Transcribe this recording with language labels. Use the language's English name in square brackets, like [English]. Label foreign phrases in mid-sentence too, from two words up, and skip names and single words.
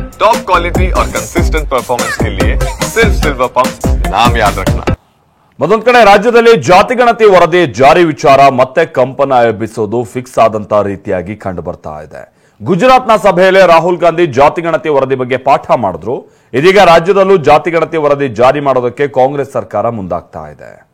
[English] top quality [Hindi] और [English] consistent performance [Hindi] के लिए सिर्फ सिल्वर पंप नाम याद रखना। [Kannada] ಮತ್ತೊಂದು ಕಡೆ ರಾಜ್ಯದಲ್ಲಿ ಜಾತಿಗಣತಿ ವರದಿ ಜಾರಿ ವಿಚಾರ ಮತ್ತೆ ಕಂಪನ ಎಬ್ಬಿಸೋದು ಫಿಕ್ಸ್ ಆದಂತ ರೀತಿಯಾಗಿ ಕಂಡು ಬರ್ತಾ ಇದೆ. ಗುಜರಾತ್ನ ಸಭೆಯಲ್ಲಿ ರಾಹುಲ್ ಗಾಂಧಿ ಜಾತಿಗಣತಿ ವರದಿ ಬಗ್ಗೆ ಪಾಠ ಮಾಡಿದ್ರು. ಇದೀಗ ರಾಜ್ಯದಲ್ಲೂ ಜಾತಿಗಣತಿ ವರದಿ ಜಾರಿ ಮಾಡೋದಕ್ಕೆ ಕಾಂಗ್ರೆಸ್ ಸರ್ಕಾರ ಮುಂದಾಗ್ತಾ ಇದೆ.